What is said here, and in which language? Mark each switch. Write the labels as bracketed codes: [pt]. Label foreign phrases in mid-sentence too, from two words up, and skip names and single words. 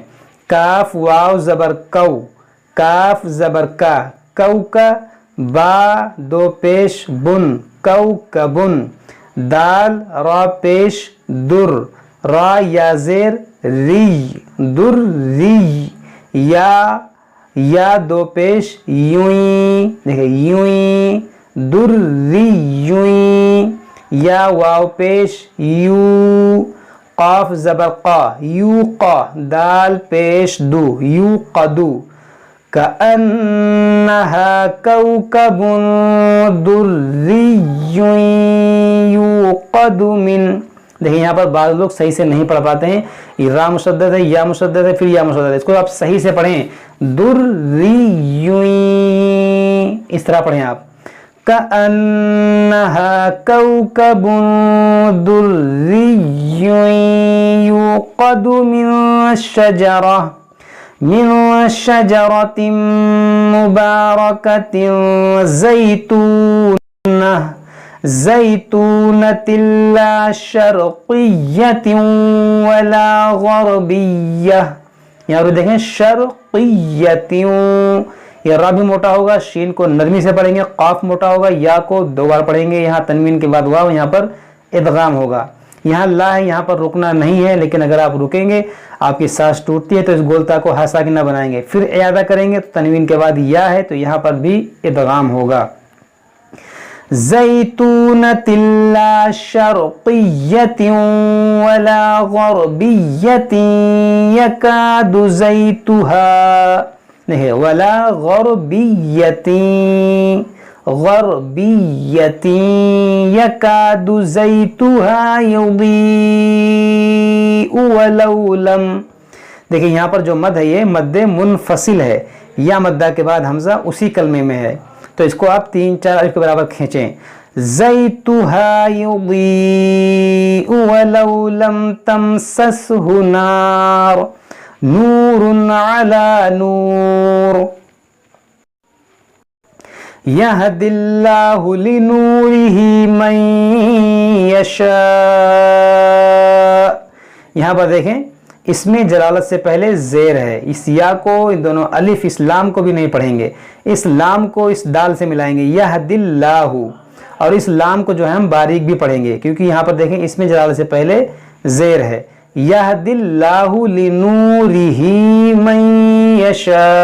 [ur] قاف واؤ زبر کو، قاف زبر کا، کو کا، با دو پیش بُن، کو کبُن، دال را پیش دُر، را یا زیر ری، دُر ری, یا دو پیش یوئی، دیکھیے یوئی، دُر ری یوئی، یا واؤ پیش یو، قاف زبر قا یوقا، دال پیش دو یوقدو, [ar] كأنها كوكب دري يوقد من. [ur] دیکھیے یہاں پر باد لوگ صحیح سے نہیں پڑھ پاتے ہیں، را مشدد ہے، یا مشدد ہے، پھر یا مشدد ہے، اس کو آپ صحیح سے پڑھیں، دریون، اس طرح پڑھیں آپ, [ar] كأنها كوكب دري يوقد من شجرة مباركة زيتونة لا شرقية ولا غربية. [ur] یہاں پر دیکھیں شرقیتن، یہ را بھی موٹا ہوگا، شین کو نرمی سے پڑھیں گے، قاف موٹا ہوگا، یا کو دو بار پڑھیں گے، یہاں تنوین کے بعد واؤ، یہاں پر ادغام ہوگا. یہاں لا ہے، یہاں پر رکنا نہیں ہے، لیکن اگر آپ رکیں گے آپ کی سانس ٹوٹتی ہے تو اس گول تا کو ہا ساکنہ بنائیں گے، پھر اعادہ کریں گے تو تنوین کے بعد یا ہے تو یہاں پر بھی ادغام ہوگا. [ar] زيتونة لا شرقية ولا غربية يكاد زيتها، نہیں ولا غربية يكاد زيتها يضيء ولو لم. [ur] دیکھیے یہاں پر جو مد ہے یہ مدِ منفصل ہے، یا مدہ کے بعد ہمزہ اسی کلمے میں ہے، تو اس کو آپ 3-4 الف کے برابر کھینچیں. [ar] زيتها يضيء ولو لم تمسسه نار نور على نور يهدي الله لنوره من يشاء. [ur] یہاں پر دیکھیں اس میں جلالت سے پہلے زیر ہے، اس یا کو، ان دونوں الف اس لام کو بھی نہیں پڑھیں گے، اس لام کو اس دال سے ملائیں گے، یہدی اللہ، اور اس لام کو جو ہے ہم باریک بھی پڑھیں گے، کیونکہ یہاں پر دیکھیں اس میں جلالت سے پہلے زیر ہے, [ar] يهدي الله لنوره من يشاء.